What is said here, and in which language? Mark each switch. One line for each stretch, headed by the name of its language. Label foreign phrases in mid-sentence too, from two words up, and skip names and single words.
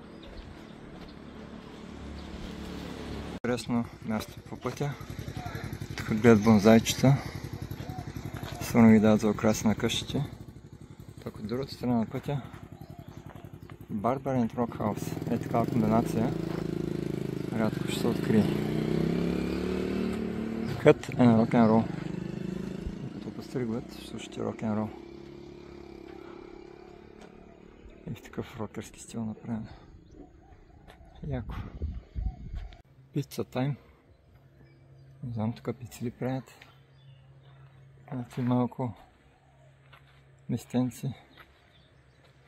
Bulgarian: Интересно място по пътя. Тук гледат бонзайчета. Сигурно ги дават за украса на къщите. Тук от другата страна на пътя Barbarian Rock House. Е такава комбинация. Рядко ще се открие.
English: Cut and rock and roll.
Bulgarian: Като постригват, ще слушате
English: rock and roll.
Bulgarian: И в такъв рокерски стил направено. Яко. Пица тайм. Не знам тук пици ли правят. Някакви малко местенци.